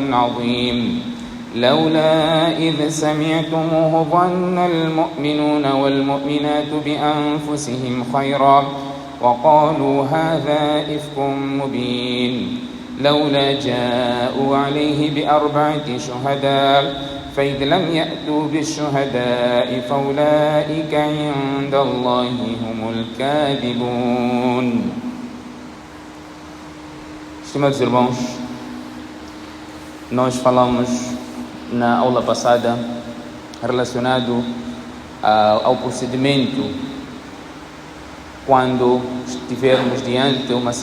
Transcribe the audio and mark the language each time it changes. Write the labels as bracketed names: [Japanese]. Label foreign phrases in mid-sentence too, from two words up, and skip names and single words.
[Arabic] عظيم لولا إذ سمعتموه ظن المؤمنون والمؤمنات بأنفسهم خيرا وقالوا هذا إفك مبين لولا جاءوا عليه بأربعة شهداء فإذ لم يأتوا بالشهداء فأولئك عند الله هم الكاذبون. [Portuguese] Estimados irmãos, nós falamos na aula passada relacionado ao procedimento quando estivermos diante de uma